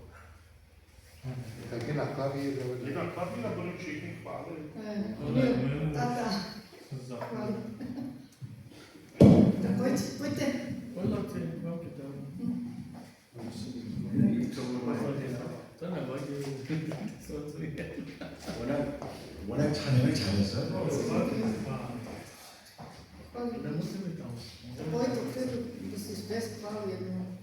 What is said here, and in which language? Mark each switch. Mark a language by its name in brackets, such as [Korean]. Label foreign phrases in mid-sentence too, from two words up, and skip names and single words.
[Czech] Taky na klavír, Je Davide. na klavír a budeme všichni chválit. Emil, tata. Chválu. Tak pojďte. Mám kytaru. To nevadí. [Korean] 워낙 찬양을 잘해서 [Czech] Chválu. Nemusíme tam. Pojď dopředu, když jsi bez chválu jednou.